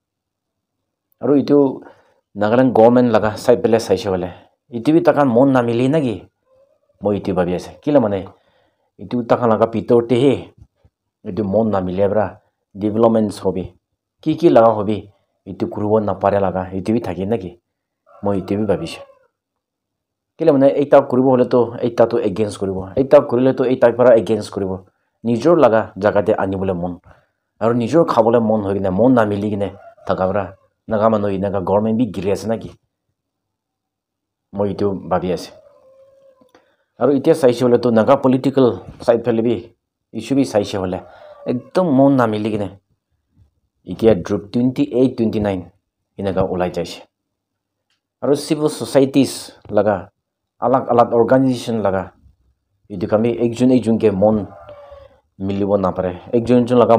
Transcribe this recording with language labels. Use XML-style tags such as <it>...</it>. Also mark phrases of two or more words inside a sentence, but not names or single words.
<nag>aru itu Nagaland government laga side pele saise bole itu bi takan mon na mili nagi moi itu babi ase kila mane itu takan laga pitor te he itu mon na milebra developments hobi ki laga hobi itu kurubo na pare laga itu bi thaki naki moi itu bi babishe kile mane eta kuribo hole to eta to against kuribo eta kurile to eta para against kuribo nijor laga jagate ani bole mon aru nijor khabole mon hoigine mon na miligine thakabra naga mano inaga government bi gire ase naki moi itu babi ase aru itia saise hole to naga</nag> <en>political side</en> <nag>phele bi issue bi saise hole ekdom mon na miligine itia group 28-29 inaga ulai jaise aru</nag> <en>civil societies</en> <nag>laga alag organization laga itu kami ekjon ke mon milibo na pare ekjon laga</nag>